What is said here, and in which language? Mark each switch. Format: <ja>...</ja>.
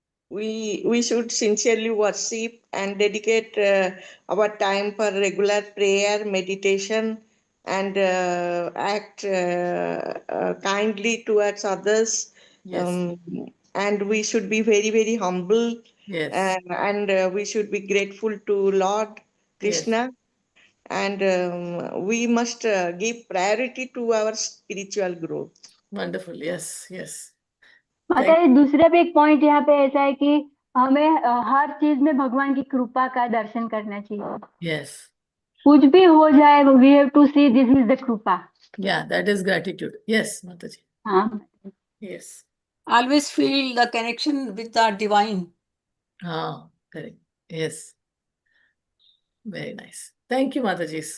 <en>We should sincerely worship and dedicate our time for regular prayer, meditation, and act kindly towards others. Yes. And we should be very, very humble. Yes. And we should be grateful to Lord Krishna. And we must give priority to our spiritual growth. Wonderful. Yes.</en> <hi>माता जी दूसरा भी एक point यहाँ पे ऐसा है कि हमें हर चीज में भगवान की कृपा का दर्शन करना चाहिए.</hi> <en>Yes.</en> <hi>कुछ भी हो जाए,</hi> <en>we have to see this is the कृपा. Yeah, that is gratitude. Yes, Mataji.</en> <hi>हाँ.</hi> <en>Yes. Always feel the connection with the divine. Correct. Yes. Very nice. Thank you, Mataji.</en>